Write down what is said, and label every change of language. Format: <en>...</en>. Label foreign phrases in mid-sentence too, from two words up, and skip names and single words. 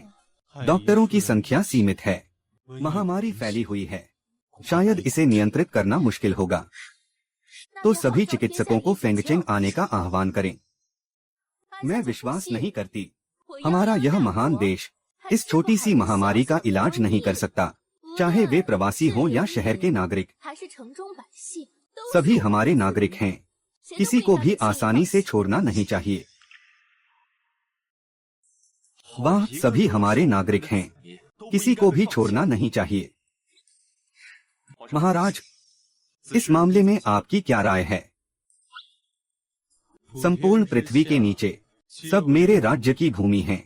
<hi>डॉक्टरों की संख्या सीमित है। महामारी फैली हुई है, शायद इसे नियंत्रित करना मुश्किल होगा। तो सभी चिकित्सकों को फेंगचेंग आने का आह्वान करें। मैं विश्वास नहीं करती हमारा यह महान देश इस छोटी सी महामारी का इलाज नहीं कर सकता, चाहे वे प्रवासी हों या शहर के नागरिक।</hi> <zh>还是城中百姓，都</zh> <hi>सभी</hi> <zh>是我们</zh> <hi>हमारे</hi> <zh>的子</zh> <hi>नागरिक</hi> <zh>民</zh> <hi>हैं,</hi> <zh>谁都</zh> <hi>किसी</hi> <zh>不</zh> <hi>को</hi> <zh>应该</zh> <hi>भी</hi> <zh>被轻易</zh> <hi>आसानी</hi> <zh>放</zh> <hi>से</hi> <zh>弃</zh> <hi>छोड़ना नहीं चाहिए। वाह, सभी हमारे नागरिक हैं, किसी को भी छोड़ना नहीं चाहिए। महाराज, इस मामले में आपकी क्या राय है? संपूर्ण पृथ्वी के नीचे सब मेरे राज्य की भूमि हैं।</hi>